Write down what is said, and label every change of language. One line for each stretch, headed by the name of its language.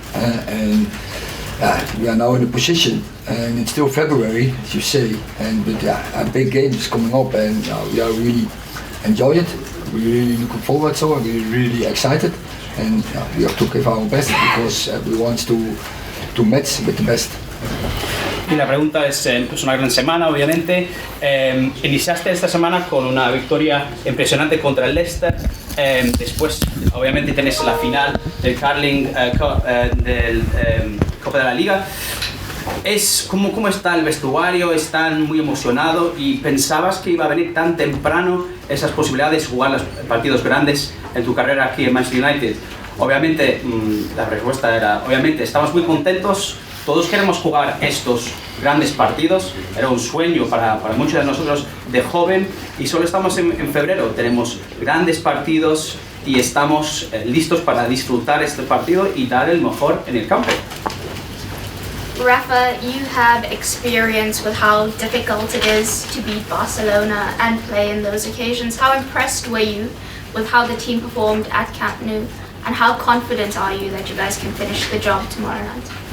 English: And we are now in a position, and it's still February, as you say. But a big game is coming up, and we are really enjoy it. We're really looking forward to it. We're really excited. And we have to give our best because we want to match with the best.
Spanish: Y la pregunta es una gran semana, obviamente. Iniciaste esta semana con una victoria impresionante contra el Leicester. Después, obviamente, tenés la final del Carling del Copa de la Liga. ¿Cómo está el vestuario? ¿Están muy emocionados? ¿Y pensabas que iba a venir tan temprano esas posibilidades de jugar los partidos grandes en tu carrera aquí en Manchester United? Obviamente, la respuesta era, obviamente, estamos muy contentos. Todos queremos jugar estos grandes partidos. Era un sueño para muchos de nosotros de joven y solo estamos en febrero. Tenemos grandes partidos y estamos listos para disfrutar este partido y dar el mejor en el campo.
English: Rafa, you have experience with how difficult it is to beat Barcelona and play in those occasions. How impressed were you with how the team performed at Camp Nou? And how confident are you that you guys can finish the job tomorrow night?